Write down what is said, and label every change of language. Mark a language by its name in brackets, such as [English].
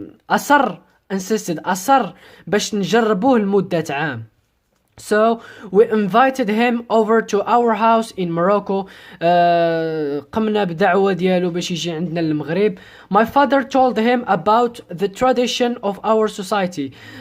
[Arabic] بابا أصر باش نجربوه لمدة عام. [English] So we invited him over to our house in Morocco. [Arabic] قمنا بدعوة ديالو باش يجي عندنا للمغرب. [English] My father told him about the tradition of our society.